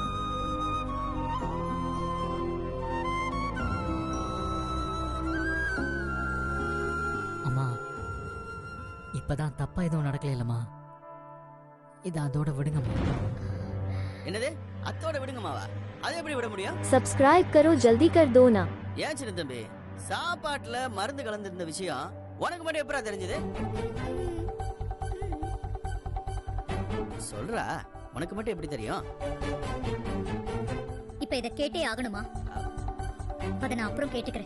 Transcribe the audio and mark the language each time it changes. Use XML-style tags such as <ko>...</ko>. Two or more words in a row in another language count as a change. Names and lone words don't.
<ta>அம்மா, இப்பதான் தப்பா எதுவும் நடக்கல இல்லம்மா. இத அதோட விடுங்கம்மா. என்னது அத்தோட விடுங்கம்மாவா? அது எப்படி விட முடியும்?</ta> <hi>सब्सक्राइब करो जल्दी कर दो ना।</hi> <ta>ஏன் சின்ன தம்பி, சாப்பாட்டுல மருந்து கலந்திருந்த விஷயம் உனக்கு மட்டும் எப்படா தெரிஞ்சது? சொல்றா, உனக்கு மட்டும் எப்படி தெரியும்? இப்ப இத கேட்டே ஆகணுமா? அத நான் அப்புறம் கேட்டுக்கிறேன்.</ta>